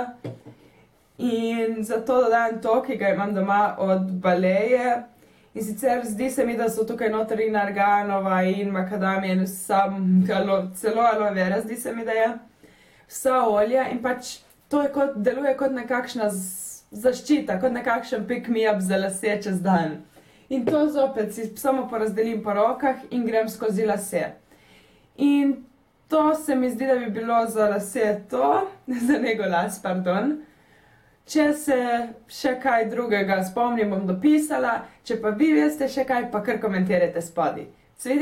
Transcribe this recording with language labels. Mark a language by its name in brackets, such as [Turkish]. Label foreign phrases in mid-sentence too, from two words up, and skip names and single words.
[Slovenian] In zato dodajam to, ki ga imam doma od Baleje. In sicer zdi se mi, da so tukaj noter in arganova in makadamija in celo aloe vera, zdi se mi, da je. Vsa olja in pač to deluje kot nekakšna zaščita, kot nekakšen pick-me-up za lase čez dan. In to zopet si samo porazdelim po rokah in grem skozi lase. In to se mi zdi, da bi bilo za lase to, za nego las, pardon. Če se še kaj drugega spomnim, bom dopisala, če pa vi veste še kaj, pa kar komentirajte spodaj.